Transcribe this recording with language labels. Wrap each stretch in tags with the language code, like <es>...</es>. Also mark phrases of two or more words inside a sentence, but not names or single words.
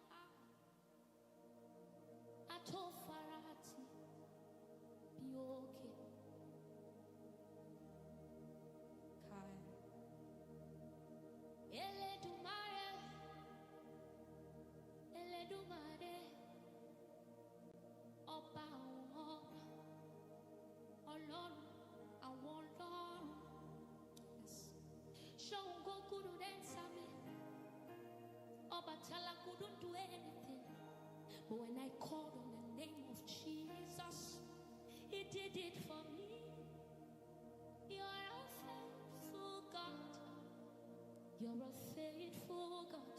<en>Ato farati. Be okay. Kai.</en> <yo>Eledumare. Eledumare. Ọba àwọn ọba. Ọlọ́run àwọn ọlọ́run.</yo> <en>Yes. Ṣọ́ngo couldn't answer me. Obatala couldn't do anything. But when I called on the name of Jesus, He did it for me. You're a faithful God. You're a faithful God.</en>